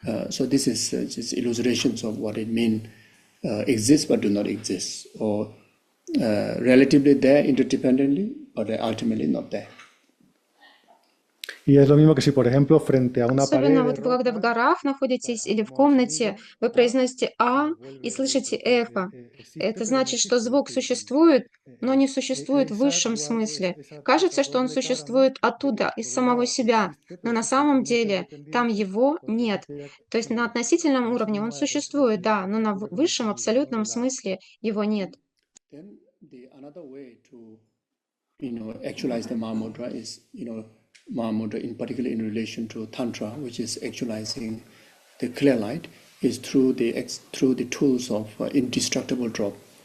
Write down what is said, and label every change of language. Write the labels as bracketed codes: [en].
[en] So this is just illustrations of what it means, exist but do not exist, or relatively there interdependently, but ultimately not there. [es] Y es lo mismo que si, por ejemplo, frente a una pared. [ru] Особенно вот когда в горах находитесь или в комнате, вы произносите «а» и слышите эхо. Это значит, что звук существует, но не существует в высшем смысле. Кажется, что он существует оттуда, из самого себя, но на самом деле там его нет. То есть на относительном уровне он существует, да, но на высшем абсолютном смысле его нет. [en] Then another way to actualize the Mahamudra is Mahamudra, in particular in relation to Tantra, which is actualizing the clear light, is through the tools of indestructible drop,